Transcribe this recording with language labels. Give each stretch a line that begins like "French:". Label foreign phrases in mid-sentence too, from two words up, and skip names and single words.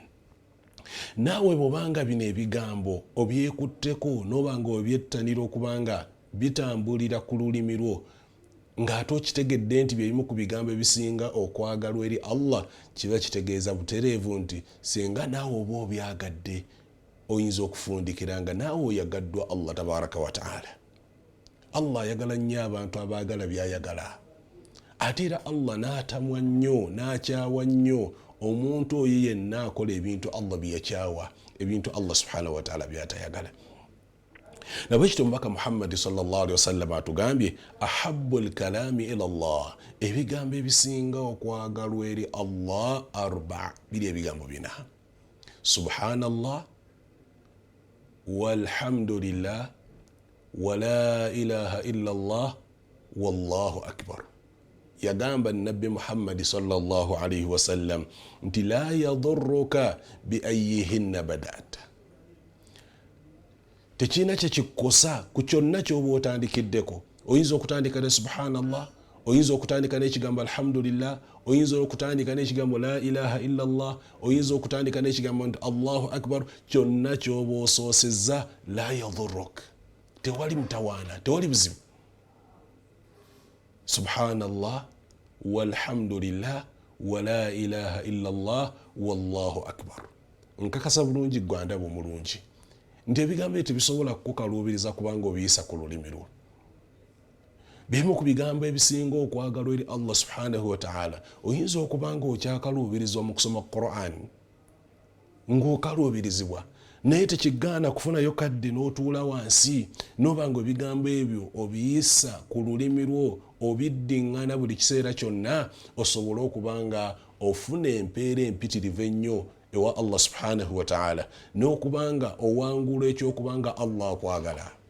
Ganda: Naawe bwobanga bino ebigambo obyekutteko n'obanga obyettanira okubanga bitambulira ku lulimi lwo ng'ate okitegedde nti byebimu ku bigambo ebisinga okwagalwa eri Allah, kiba kitegeeza butereevu nti singa naawe oba obyagadde oyinza okufundikira nga naawe oyagaddwa Allah
Arabic: تبارك وتعالى.
Ganda: Allah ayagala nnyo abantu abaagala byayagala, ate era Allah n'atamwa nnyo n'akyawa nnyo omuntu oyo yenna akola ebintu Allah byakyawa, ebintu Allah
Arabic: سبحانه وتعالى
Ganda: byatayagala. Nabwekityo omubaka Muhammad
Arabic: صلى الله عليه وسلم
Ganda: atugambye
Arabic: أحب الكلام إلى الله,
Ganda: ebigambo ebisinga okwagalwa eri Allah arba', biri ebigambo bina:
Arabic: سبحان الله والحمد لله ولا إله إلا الله والله أكبر.
Ganda: Yagamba nabbi Muhammad
Arabic: صلى الله عليه وسلم
Ganda: nti
Arabic: لا يضرك بأيهن بدأت,
Ganda: tekina kyekikosa ku kyonna kyoba otandikiddeko. Oyinza okutandika ne subhanallah, oyinza okutandika n'ekigambo alhamdulillah, oyinza okutandika n'ekigambo
Arabic: لا إله إلا الله,
Ganda: oyinza okutandika n'ekigambo nti
Arabic: الله أكبر.
Ganda: Kyonna kyoba osoosezza
Arabic: لا يضرك,
Ganda: tewali mutawaana, tewali buzibu.
Arabic: سبحان الله والحمد لله ولا إله إلا الله والله أكبر.
Ganda: Nkakasa bulungi gwandabo mulungi nti ebigambo ebyo tebisobola kukukaluubiriza kubanga obiyisa ku lulimi lwo. Bimu ku bigambo ebisinga okwagalwa eri Allah
Arabic: سبحانه وتعالى
Ganda: oyinza okubanga okyakaluubirizwa mu kusoma Qur'an ng'okaluubirizibwa, naye tekigaana kufunayo kadde n'otuula wansi n'obanga ebigambo ebyo obiyisa ku lulimi lwo obiddiŋŋana buli kiseera kyonna osobole okubanga ofuna empeera empitirivu ennyo ewa Allah
Arabic: سبحانه وتعالى
Ganda: n'okubanga owangula ekyokubanga Allah akwagala.